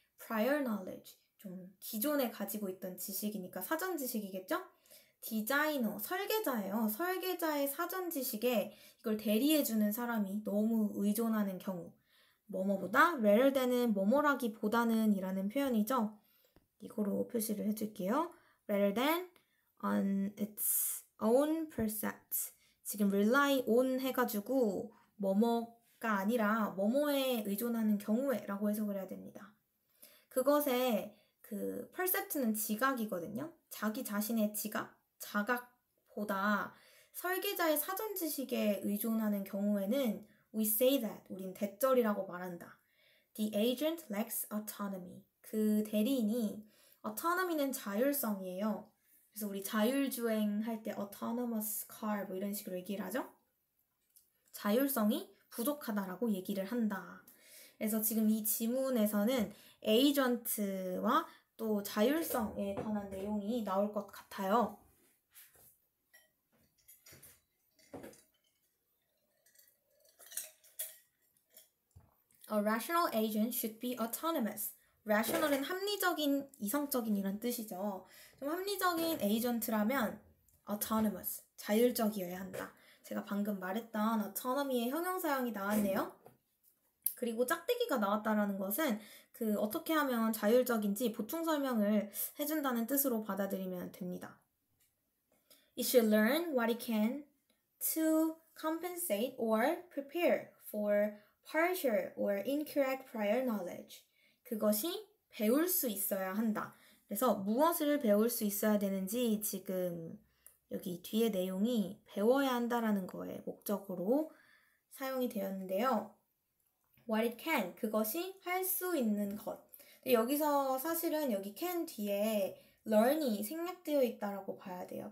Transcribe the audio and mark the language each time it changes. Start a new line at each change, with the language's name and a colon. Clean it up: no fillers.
Korean: prior knowledge, 좀 기존에 가지고 있던 지식이니까 사전 지식이겠죠? 디자이너, 설계자예요. 설계자의 사전 지식에 이걸 대리해주는 사람이 너무 의존하는 경우. 뭐뭐보다 rather than은 뭐뭐라기보다는 이라는 표현이죠. 이거로 표시를 해줄게요.
English: rather than on its own percepts.
Korean: 지금 rely on 해가지고 뭐뭐가 아니라 뭐뭐에 의존하는 경우에 라고 해석을 해야 됩니다. 그것의 그 percept는 지각이거든요. 자기 자신의 지각, 자각보다 설계자의 사전 지식에 의존하는 경우에는
English: we say that,
Korean: 우린 대절이라고 말한다.
English: The agent lacks autonomy.
Korean: 그 대리인이 autonomy는 자율성이에요. 그래서 우리 자율주행 할 때 autonomous car 뭐 이런 식으로 얘기를 하죠. 자율성이 부족하다라고 얘기를 한다. 그래서 지금 이 지문에서는 에이전트와 또 자율성에 관한 내용이 나올 것 같아요.
English: A rational agent should be autonomous.
Korean: rational은 합리적인, 이성적인 이란 뜻이죠. 좀 합리적인 에이전트라면 autonomous, 자율적이어야 한다. 제가 방금 말했던 autonomy의 형용사형이 나왔네요. 그리고 짝대기가 나왔다라는 것은 그 어떻게 하면 자율적인지 보충 설명을 해준다는 뜻으로 받아들이면 됩니다.
English: It should learn what it can to compensate or prepare for partial or incorrect prior knowledge.
Korean: 그것이 배울 수 있어야 한다. 그래서 무엇을 배울 수 있어야 되는지 지금 여기 뒤에 내용이 배워야 한다라는 거에 목적으로 사용이 되었는데요.
English: What it can,
Korean: 그것이 할 수 있는 것. 근데 여기서 사실은 여기 can 뒤에 learn이 생략되어 있다라고 봐야 돼요.